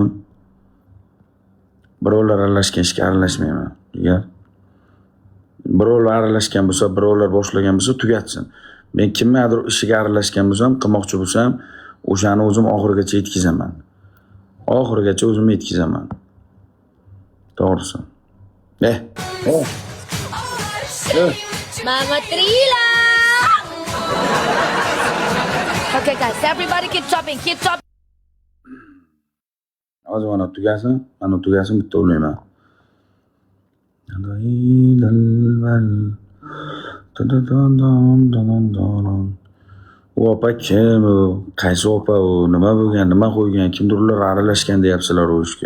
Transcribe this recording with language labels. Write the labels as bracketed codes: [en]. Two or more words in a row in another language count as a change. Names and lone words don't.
[uz] Birovlar aralashgan ishga aralashmayman. Birovlar aralashgan bo'lsa, birovlar boshlagan bo'lsa tugatsin. Men kimgadir ishiga aralashgan bo'lsam, qilmoqchi bo'lsam, o'shani o'zim oxirigacha yetkazaman. To'g'risi. Mama Trila. [en] Okay, guys, everybody keep chopping. [uz] Hozir mana tugasin bitta o'ylayman. Opa kim u? Qaysi opa u? Nima bo'lgan, nima qo'ygan? Kimdirlar aralashgan deyapsizlar u ishga.